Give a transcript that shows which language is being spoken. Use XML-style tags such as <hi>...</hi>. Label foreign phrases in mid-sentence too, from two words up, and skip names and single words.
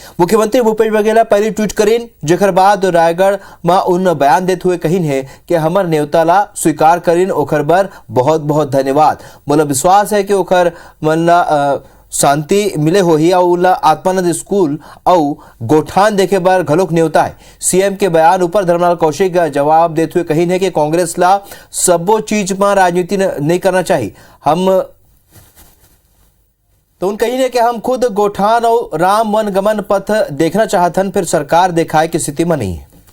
<hne>मुख्यमंत्री भूपेश बघेल पहले ट्वीट करीन, जेकर बाद रायगढ़ में उन बयान देते हुए कहीन है कि हमर नेवता ला स्वीकार करीन, ओखर बर बहुत बहुत धन्यवाद। मोला विश्वास है कि ओखर मन ला शांति मिले हो ही और आत्मानंद स्कूल और गोठान देखे बार घलोक नेवता है। सीएम के बयान ऊपर धर्मलाल कौशिक जवाब देते हुए कही है कि कांग्रेस ला सबो चीज में राजनीति नहीं करना चाहिए। हम तो उन कही है कि हम खुद गोठान और राम वन गमन पथ देखना चाहतन, फिर सरकार दिखाए की स्थिति में नहीं है।</hne>